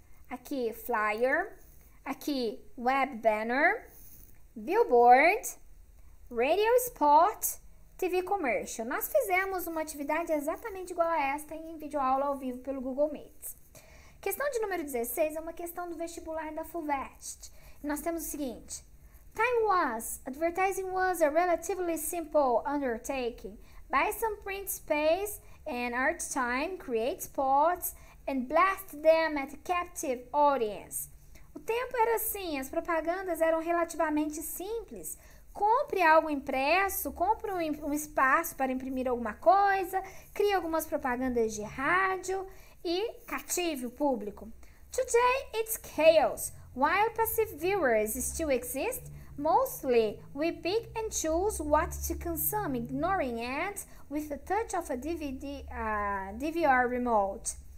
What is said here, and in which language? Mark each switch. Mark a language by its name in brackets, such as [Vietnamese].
[English] Aqui, flyer, aqui, web banner, billboard, radio spot, TV commercial. [Portuguese] Nós fizemos uma atividade exatamente igual a esta em videoaula ao vivo pelo Google Meet. Questão de número 16 é uma questão do vestibular da FUVEST. Nós temos o seguinte: [English] time was, advertising was a relatively simple undertaking. Buy some print space and art time, create spots, and blast them at a captive audience. [Portuguese] O tempo era assim, as propagandas eram relativamente simples. compre algo impresso, compre um espaço para imprimir alguma coisa, crie algumas propagandas de rádio e cative o público. [English] Today it's chaos. While passive viewers still exist, mostly we pick and choose what to consume, ignoring ads with the touch of a DVR remote.